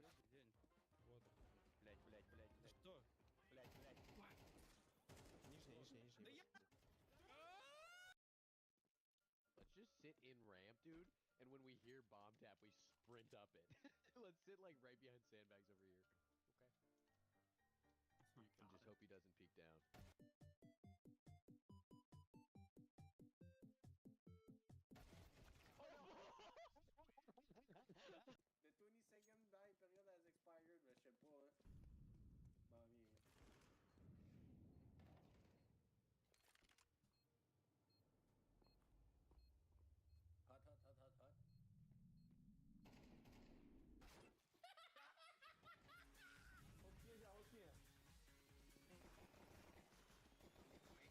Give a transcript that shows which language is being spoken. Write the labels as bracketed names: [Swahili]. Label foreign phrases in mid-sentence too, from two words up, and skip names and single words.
[Russian] День. Вот. Блять, блять, блять, блять. Что? Блять, блять. Нижний, нижний, нижний. [English] Let's just sit in ramp, dude, and when we hear bomb tap, we sprint up it. Let's sit like right behind sandbags over here. Okay. And just hope he doesn't peek down. The 20-second die period has expired, [French] mais je sais pas, hein. M'en viens. [English] Hot, hot, hot, hot, hot. [Portuguese] Roquinha já, roquinha.